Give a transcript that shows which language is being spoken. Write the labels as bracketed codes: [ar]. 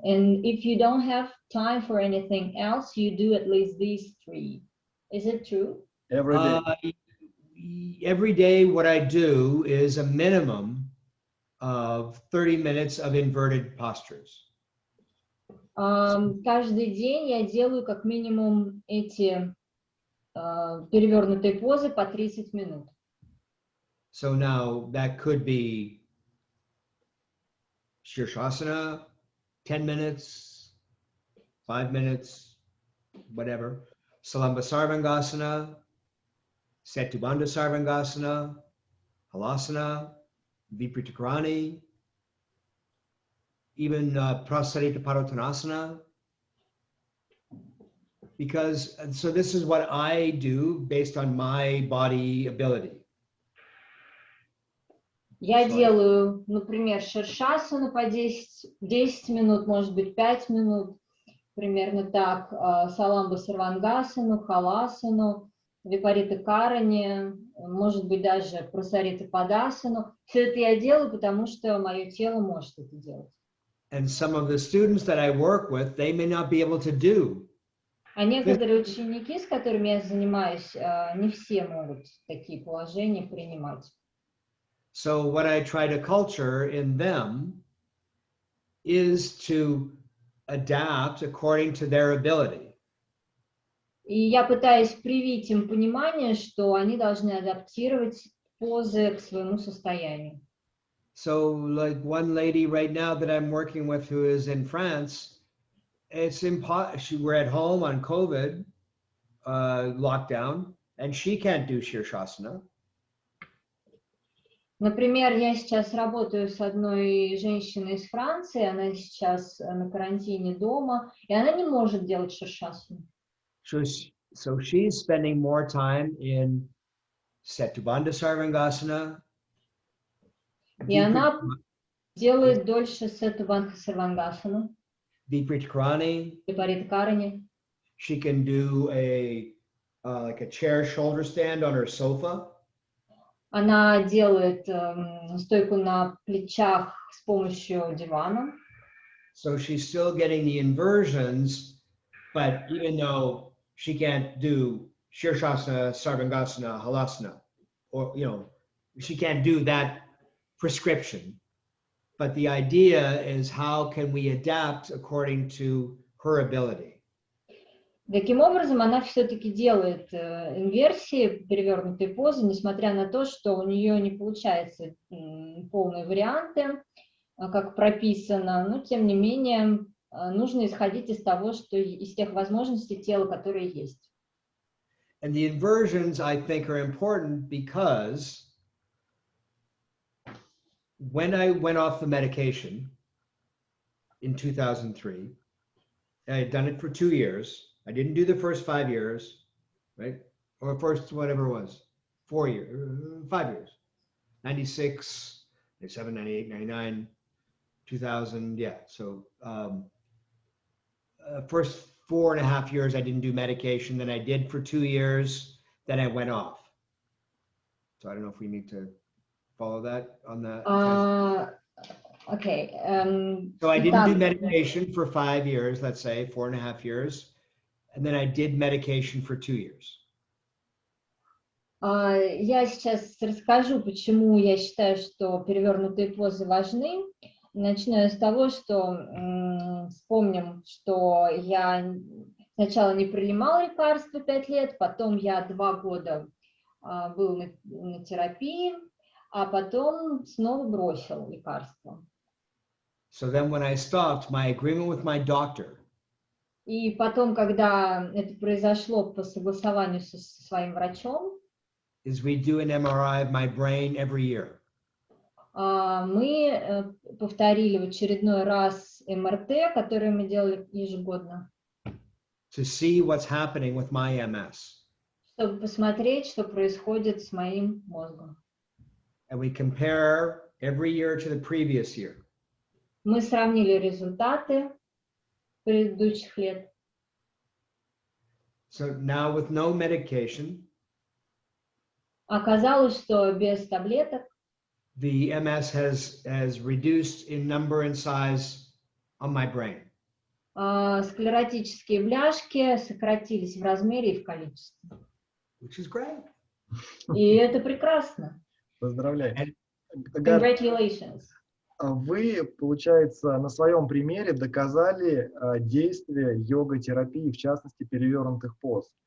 [en] And if you don't have time for anything else, you do at least these 3. Is it true? Every day. Every day, what I do is a minimum of 30 minutes of inverted postures. [ru] Каждый день я делаю как минимум эти перевернутые позы по 30 минут. [en] So now that could be Shirshasana, 10 minutes, 5 minutes, whatever. Salamba Sarvangasana, Setubandha Sarvangasana, Halasana, Vipritakarani, even Prasarita Padottanasana. Because, so this is what I do based on my body ability. [ru] Я делаю, например, ширшасану по 10 минут, может быть, 5 минут, примерно так, саламба сарвангасану, халасану, випарита карани, может быть, даже прасарита падасану. Все это я делаю, потому что мое тело может это делать. [en] And some of the students that I work with, they may not be able to do. [ru] А некоторые ученики, с которыми я занимаюсь, не все могут такие положения принимать. [en] So what I try to culture in them is to adapt according to their ability. [ru] И я пытаюсь привить им понимание, что они должны адаптировать позы к своему состоянию. [en] So like one lady right now that I'm working with who is in France, it's impossible. We're at home on COVID lockdown, and she can't do Shirshasana. [ru] Например, я сейчас работаю с одной женщиной из Франции, она сейчас на карантине дома, и она не может делать ширшасану. [en] So she's spending more time in Setubandha Sarvangasana. [ru] И она делает дольше Сетубандха Сарвангасану, [en] Vipritakarani. [ru] Випаритакарани. [en] She can do like a chair shoulder stand on her sofa. [ru] Она делает стойку на плечах с помощью дивана. [en] So she's still getting the inversions, but even though she can't do Shirshasana, Sarvangasana, Halasana, or, you know, she can't do that prescription. But the idea is how can we adapt according to her ability. [ru] Таким образом, она все-таки делает инверсии, перевернутые позы, несмотря на то, что у нее не получается полные варианты, как прописано, но тем не менее нужно исходить из того, что из тех возможностей тела, которые есть. [en] And the inversions, I think, are important because when I went off the medication in 2003, I had done it for 2 years. I didn't do the first 5 years, right? Or first, whatever it was, 4 years, 5 years, 96, 97, 98, 99, 2000, yeah. So first 4.5 years, I didn't do medication. Then I did for 2 years. Then I went off. So I don't know if we need to follow that on that. Okay. So I didn't do [ru] Итак, [en] meditation for 5 years, let's say 4.5 years, and then I did medication for 2 years. [ru] я сейчас расскажу, почему я считаю, что перевернутые позы важны. Начну я с того, что вспомним, что я сначала не принимала лекарства 5 лет, потом я 2 года был на терапии, а потом снова бросил лекарства. [en] So then when I stopped, my agreement with my doctor [ru] И потом, когда это произошло по согласованию со своим врачом, [en] is we do an MRI of my brain every year. [ru] мы повторили в очередной раз МРТ, который мы делали ежегодно, [en] To see what's happening with my MS. [ru] чтобы посмотреть, что происходит с моим мозгом. [en] And we compare every year to the previous year. [ru] Мы сравнили результаты предыдущих лет. [en] So now with no medication, [ru] Оказалось, что без таблеток [en] the MS has reduced in number and size on my brain. [ru] Склеротические бляшки сократились в размере и в количестве. [en] Which is great. [ru] И это прекрасно. Поздравляю. [en] Congratulations. [ru] Вы, получается, на своем примере доказали действие йога-терапии, в частности, перевернутых поз.